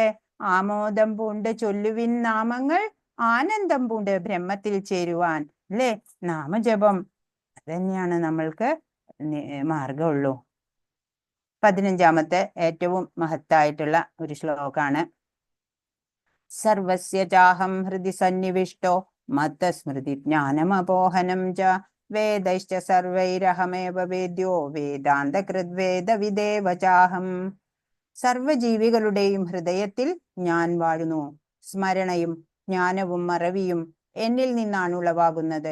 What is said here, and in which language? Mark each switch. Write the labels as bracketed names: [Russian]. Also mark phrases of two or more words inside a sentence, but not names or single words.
[Malayalam] ആമോദം പൂണ്ട് ചൊല്ലുവിൻ നാമങ്ങൾ, ആനന്ദം പൂണ്ട് ബ്രഹ്മത്തിൽ ചേരുവാൻ അല്ലെ. നാമജപം തന്നെയാണ് നമ്മൾക്ക് മാർഗമുള്ളൂ. 15ാമത്തെ ഏറ്റവും മഹത്തായിട്ടുള്ള ഒരു ശ്ലോകാണ്. [Sanskrit] സർവസ്യ ചാഹം ഹൃദി സന്നിവിഷ്ടോ മത്തസ്മൃതി ജ്ഞാനമപോഹനം ച വേദൈശ്ച സർവൈരഹമേവ വേദ്യോ വേദാന്തകൃദ്വേദ വിദേവ ചാഹം. [Malayalam] സർവജീവികളുടെയും ഹൃദയത്തിൽ ഞാൻ വാഴുന്നു. സ്മരണയും ജ്ഞാനവും മറവിയും എന്നിൽ നിന്നാണ് ഉളവാകുന്നത്.